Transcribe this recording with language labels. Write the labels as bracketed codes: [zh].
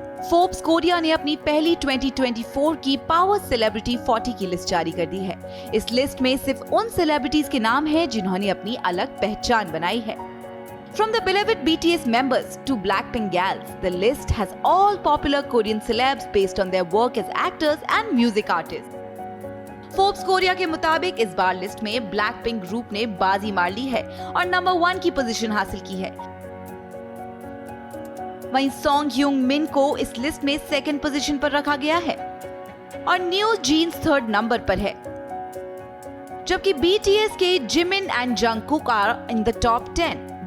[hi] Forbes Korea ने अपनी पहली 2024 की पावर सेलिब्रिटी 40 की लिस्ट जारी कर दी है। इस लिस्ट में सिर्फ उन सेलिब्रिटीज के नाम हैं जिन्होंने अपनी अलग पहचान बनाई है। [en] From the beloved BTS members to Blackpink gals, the list has all popular Korean celebs based on their work as actors and music artists. [hi] Forbes Korea के मुताबिक इस बार लिस्ट में ब्लैकपिंक ग्रुप ने बाजी मार ली है और नंबर 1 की पोजीशन हासिल की है। वहीं सॉन्ग ह्यूंग मिन को इस लिस्ट में 2nd पोजीशन पर रखा गया है और न्यू जीन्स 3rd नंबर पर है, जबकि BTS के Jimin and Jungkook [en] Are in the top 10।